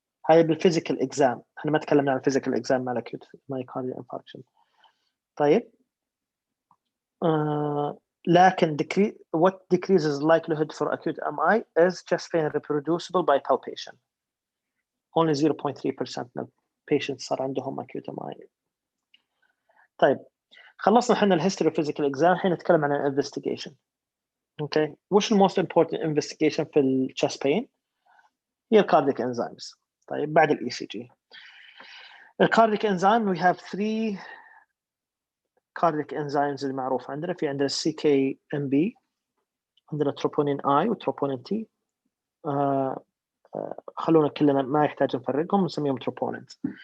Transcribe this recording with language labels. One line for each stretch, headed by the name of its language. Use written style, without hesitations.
English: هاي بالphysical exam.
Arabic: احنا ما تكلمنا عن
English: physical exam مع acute myocardial infarction.
Arabic: طيب. لكن
English: what decreases likelihood for acute MI is chest pain reproducible by palpation. Only 0.3% of patients
Arabic: صار عندهم
English: acute MI.
Arabic: طيب خلصنا احنا الهيستوري physical exam. الحين نتكلم عن investigation.
English: Okay,
Arabic: وش
English: the most important investigation في ال chest pain؟ هي cardiac enzymes.
Arabic: طيب بعد ال ECG.
English: cardiac enzyme we have 3 cardiac enzymes
Arabic: المعروف عندنا. في عندنا CKMB، عندنا troponin I وtroponin T. خلونا كلنا ما يحتاج نفرقهم نسميهم troponins.